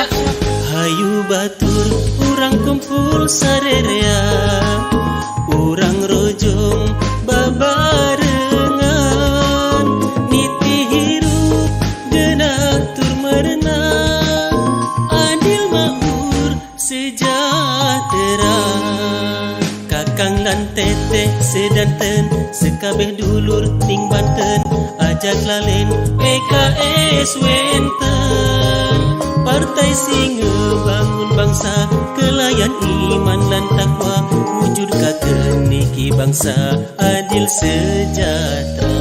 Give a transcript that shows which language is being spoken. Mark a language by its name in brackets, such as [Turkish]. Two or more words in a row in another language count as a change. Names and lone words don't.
[Sundanese] Hayu batur urang kumpul sarerea, urang rojong babarengan, niti hirup geunah tur merenang, [Indonesian] adil makmur sejahtera. [Javanese] Kakang lan teteh sedanten sekabeh dulur ning Banten, ajak lalen PKS wenten, partai sing ngebangun bangsa kelayan iman lan takwa, wujudkakeun niki bangsa adil sejahtera.